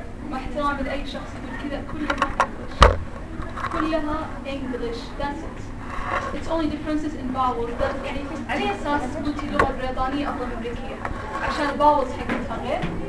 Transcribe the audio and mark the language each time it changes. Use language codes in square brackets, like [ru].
[ar] ما احترام لأي شخص يقول كذا كلها English. كلها English. [en] That's it. It's only differences in vowels. [ar] يعني على أساس قلتي لغة بريطانية أفضل من أمريكية عشان vowels حقتها غير.